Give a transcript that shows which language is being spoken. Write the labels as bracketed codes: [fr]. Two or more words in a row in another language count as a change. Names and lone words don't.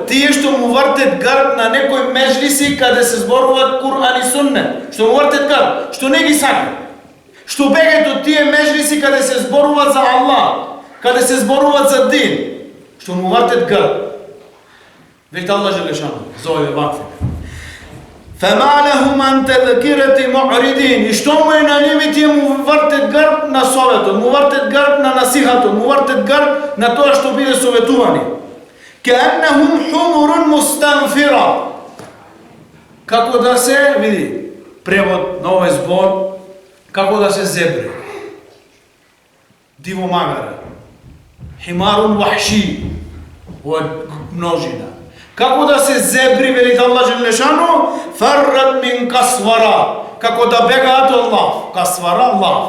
[mk] Тие што му вртет грб на некој меџлиси каде се зборуваат Кур'ан и Суннет. Што му вртет грб, што не ги сака. Што бегат од тие меџлиси каде се зборуваат за Аллах, каде се зборуваат за дин. Што му вртет грб. Веќе Аллах желешано, за овие вакви. [ar] فَمَا لَهُمْ عَنْ تَذْكِرَةِ مُعْرِضِينَ. [mk] И што му е на ними, тие му вртет грб на советот, му вртет грб на насихатот, му вртет грб на тоа што биде советувани. [ar] كَأَنَّهُمْ حُمُرٌ مُسْتَنْفِرَةٌ. [mk] Како да се, види, превод на овој збор, како да се зебри. Диво магаре. [ar] حمار وحشي. [mk] Ова множина. Како да се зебри, велите Аллах Желешану, [ar] فرت من قسورة, [mk] како да бегаат од лав, касвара лав.